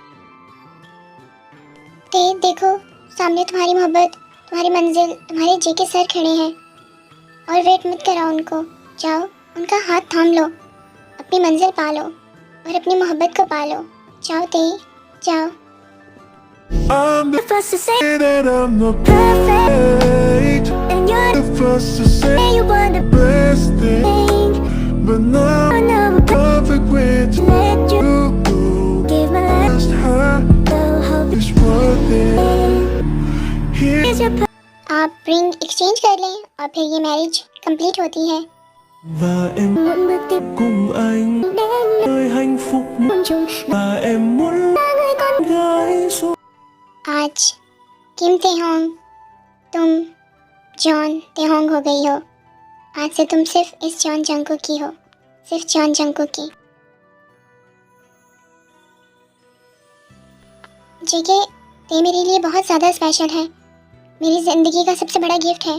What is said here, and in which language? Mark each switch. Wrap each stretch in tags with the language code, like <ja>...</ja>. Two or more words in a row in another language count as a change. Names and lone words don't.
<hi>ते देखो, सामने तुम्हारी मोहब्बत, तुम्हारी मंजिल, तुम्हारे जीके सर खड़े हैं, और वेट मत कराओ उनको। जाओ, उनका हाथ थाम लो, अपनी मंजिल पा लो और अपनी मोहब्बत को पा लो। जाओ ते, जाओ।</hi> <en>I'm the first to say that I'm not perfect, and you're the first to say you want the best thing, but now I'm never perfect with you. Let you go. Give my last heart, hope it's worth it. Here's your</en> <hi>आप</hi> <en>ring exchange</en> <hi>कर लें और फिर ये</hi> <en>marriage complete</en> <hi>होती है।</hi> <vi>và em muốn bước tiếp cùng anh đến nơi hạnh phúc muôn trùng, và em muốn là người con gái số</vi> <hi>आज किम तेहोंग, तुम जॉन तेहोंग हो गई हो। आज से तुम सिर्फ इस जॉन जंगकुक की हो, सिर्फ जॉन जंगकुक की। जीके, ते मेरे लिए बहुत ज़्यादा स्पेशल है, मेरी ज़िंदगी का सबसे बड़ा गिफ्ट है।</hi>